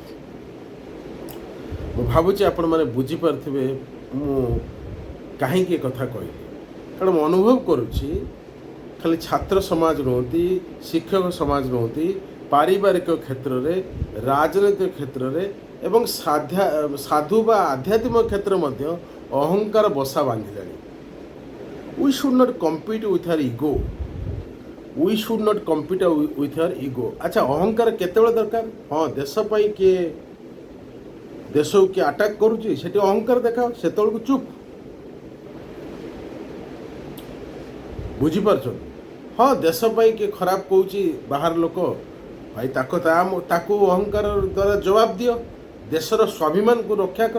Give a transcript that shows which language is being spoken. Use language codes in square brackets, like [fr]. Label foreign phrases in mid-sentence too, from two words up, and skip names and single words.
[or] ମୁଁ ଭାବୁଛି ଆପଣମାନେ ବୁଝିପାରୁଥିବେ ମୁଁ କାହିଁକି ଏ କଥା କହିଲି। କାରଣ ମୁଁ ଅନୁଭବ କରୁଛି, ଖାଲି ଛାତ୍ର ସମାଜ ନୁହନ୍ତି, ଶିକ୍ଷକ ସମାଜ ନୁହନ୍ତି, ପାରିବାରିକ କ୍ଷେତ୍ରରେ, ରାଜନୈତିକ କ୍ଷେତ୍ରରେ ଏବଂ ସାଧୁ ବା ଆଧ୍ୟାତ୍ମିକ କ୍ଷେତ୍ର ମଧ୍ୟ ଅହଙ୍କାର ବସା ବାନ୍ଧିଲାଣି। [en] We should not compete with our ego. We should not compete with our ego. [or] ଆଚ୍ଛା, ଅହଙ୍କାର କେତେବେଳେ ଦରକାର? ହଁ, ଦେଶ ପାଇଁ କିଏ ଦେଶକୁ କିଏ ଆଟାକ୍ କରୁଛି, ସେଠି ଅହଙ୍କାର ଦେଖାଅ, ସେତେବେଳକୁ ଚୁପ୍। ବୁଝିପାରୁଛନ୍ତି? ହଁ, ଦେଶ ପାଇଁ କିଏ ଖରାପ କହୁଛି ବାହାର ଲୋକ, ଭାଇ ତାକୁ ଅହଙ୍କାର ଦ୍ୱାରା ଜବାବ ଦିଅ, ଦେଶର ସ୍ୱାଭିମାନକୁ ରକ୍ଷା କର।